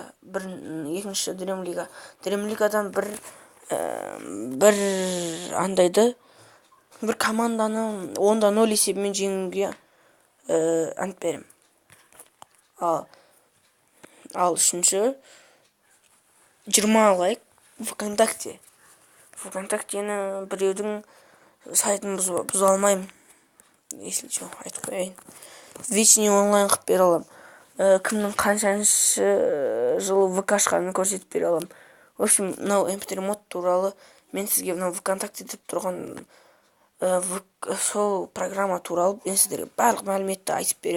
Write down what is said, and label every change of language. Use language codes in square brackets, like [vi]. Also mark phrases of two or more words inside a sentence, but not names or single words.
[kk] Екінші Dream League. Dream League'дан бір андайды, бір команданы 10-0 есебімен жеңуге ант берем. Ал үшінші 20 лайк ВКонтакте. ВКонтактені біреудің сайтын бұза алмаймын. [ru] Если что, [kk] айтып қояйын. [ru] Вечный онлайн [kk] қып бере алам. Кімнің қаншаншы жылы ВК ашқанын көрсетіп бере алам. [ru] В общем, [kk] мынау MP3 мод туралы мен сізге мынау ВКонтакте деп тұрған сол программа туралы мен сіздерге барлық мәліметті айтып берем.